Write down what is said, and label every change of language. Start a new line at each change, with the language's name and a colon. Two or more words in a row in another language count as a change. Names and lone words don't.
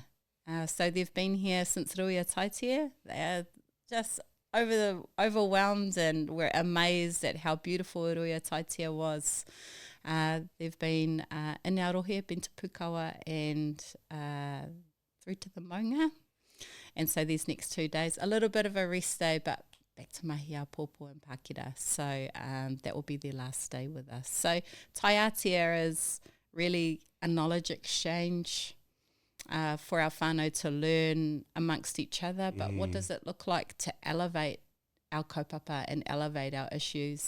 English: So they've been here since Ruia Taitia. They're just overwhelmed, and we're amazed at how beautiful Ruia Taitia was. They've been in Aotearoa, been to Pukawa and through to the Maunga. And so these next 2 days, a little bit of a rest day, but back to
Māori: mahi a pōpō
English: and Pākira. So that will be their last day with us. So taiatea is really a knowledge exchange for our whānau to learn amongst each other, but what does it look like to elevate our kaupapa and elevate our issues?